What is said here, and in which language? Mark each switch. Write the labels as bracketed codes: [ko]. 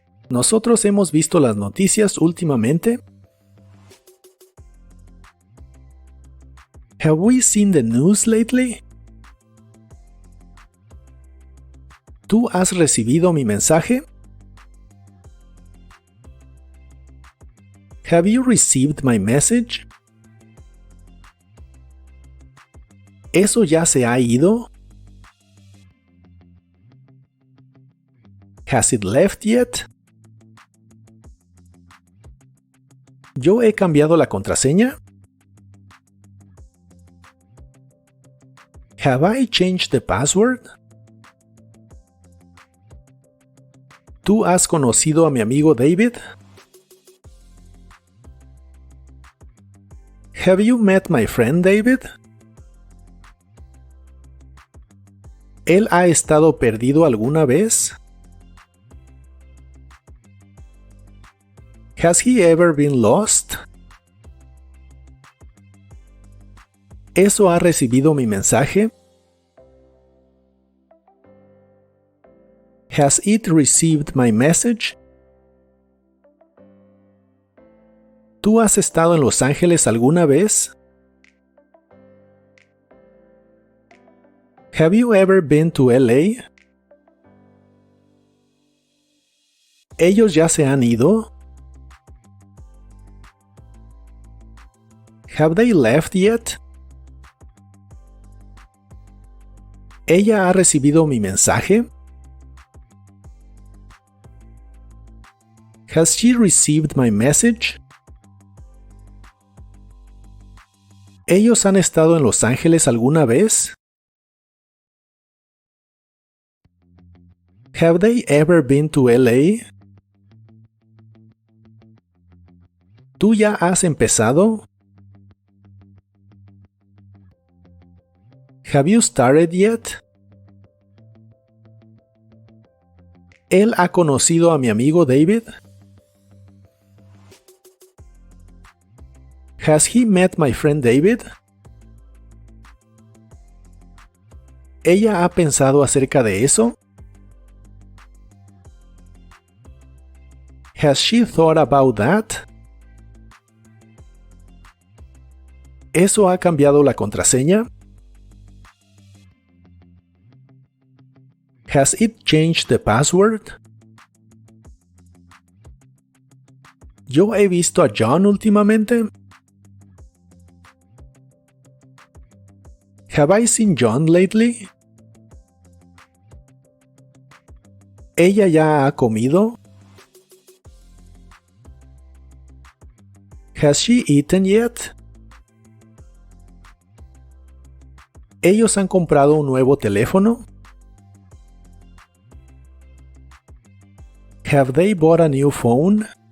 [es] ¿Nosotros hemos visto las noticias últimamente? [en] Have we seen the news lately? [es] ¿Tú has recibido mi mensaje? [en] Have you received my message? [es] ¿Eso ya se ha ido? [en] Has it left yet? [es] ¿Yo he cambiado la contraseña? [en] Have I changed the password? [es] ¿Tú has conocido a mi amigo David? [en] Have you met my friend David? [es] ¿Él ha estado perdido alguna vez? [en] Has he ever been lost? [es] ¿Eso ha recibido mi mensaje? [en] Has it received my message? [es] ¿Tú has estado en Los Ángeles alguna vez? [en] Have you ever been to LA? [es] ¿Ellos ya se han ido? [en] Have they left yet? [es] ¿Ella ha recibido mi mensaje? [en] Has she received my message? [es] ¿Ellos han estado en Los Ángeles alguna vez? [en] Have they ever been to LA? [es] ¿Tú ya has empezado? [en] Have you started yet? [es] ¿Él ha conocido a mi amigo David? [en] Has he met my friend David? [es] ¿Ella ha pensado acerca de eso? [en] Has she thought about that? [es] ¿Eso ha cambiado la contraseña? [en] Has it changed the password? [es] ¿Yo he visto a John últimamente? [en] Have I seen John lately? [es] ¿Ella ya ha comido? [en] Has she eaten yet? [es] ¿Ellos han comprado un nuevo teléfono? [en] Have they bought a new phone?